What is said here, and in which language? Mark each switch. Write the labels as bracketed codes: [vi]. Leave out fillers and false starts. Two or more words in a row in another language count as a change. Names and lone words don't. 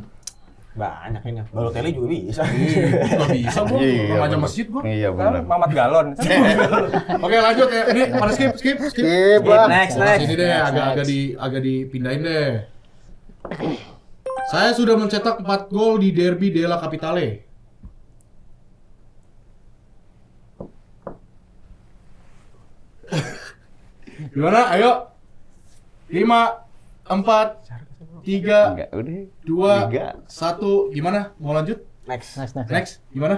[id] Banyak ini. Balotelli juga bisa. Nggak bisa gua, Iya, remaja bener. masjid gua. Iya Kan benar. Mamat Galon. Oke, lanjut ya. Ini pada skip. Skip lah. Next. Sini deh, agak dipindahin deh. Saya sudah mencetak 4 gol di Derby della Capitale. Gimana? Ayo. 5, 4, 3, Enggak, udah. 2, Tiga. 1. Gimana? Mau lanjut? Next. Next. Gimana?